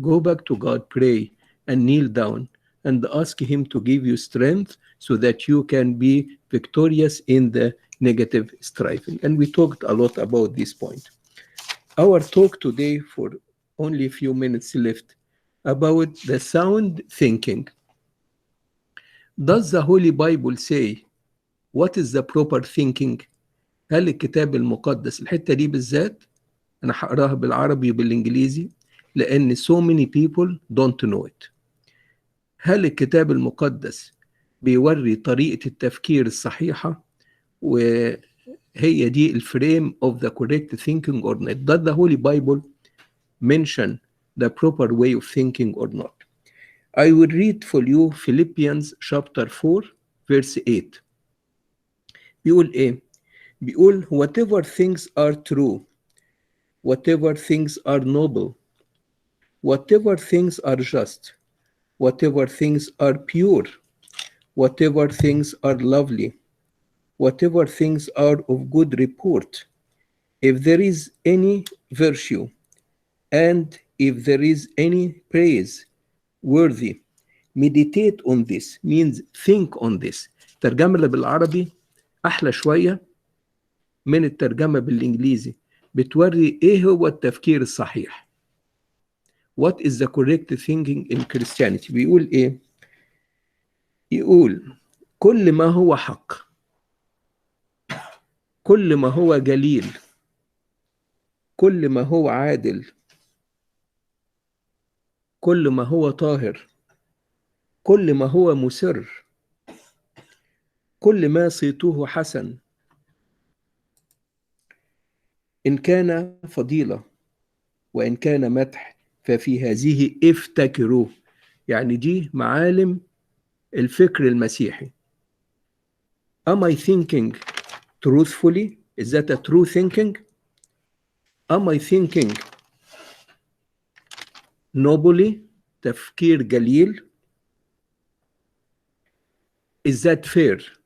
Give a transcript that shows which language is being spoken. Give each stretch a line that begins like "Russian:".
English: Go back to God, pray, and kneel down and ask Him to give you strength so that you can be victorious in the negative striving. And we talked a lot about this point. Our talk today, for only a few minutes left, about the sound thinking. Does the Holy Bible say what is the proper thinking?
Arabic: هل الكتاب المقدس الحتة دي بالذات أنا هقراها بالعربي وبالإنجليزي لأن
English: so many people don't know it.
Arabic: هل الكتاب المقدس بيوري طريقة التفكير الصحيحة وهي دي الفريم
English: of the correct thinking
Arabic: or not?
English: Does the Holy Bible mention the proper way of thinking or not? I will read for you Philippians chapter 4 verse 8.
Arabic: بيقول إيه؟ بيقول
English: whatever things are true, whatever things are noble, whatever things are just, whatever things are pure, whatever things are lovely, whatever things are of good report, if there is any virtue, and if there is any praise worthy, meditate on this, means think on this.
Arabic: الترجمة اللي بالعربي أحلى شوية من الترجمة بالإنجليزي، بتوري إيه هو التفكير الصحيح.
English: What is the correct thinking in Christianity?
Arabic: بيقول إيه؟ يقول كل ما هو حق، كل ما هو جليل، كل ما هو عادل، كل ما هو طاهر، كل ما هو مسر، كل ما صيته حسن، إن كان فضيلة وإن كان مدح ففي هذه افتكروا. يعني دي معالم الفكر المسيحي.
English: Am I thinking truthfully? Is that a true thinking? Am I thinking nobly?
Arabic: تفكير جليل.
English: Is that fair?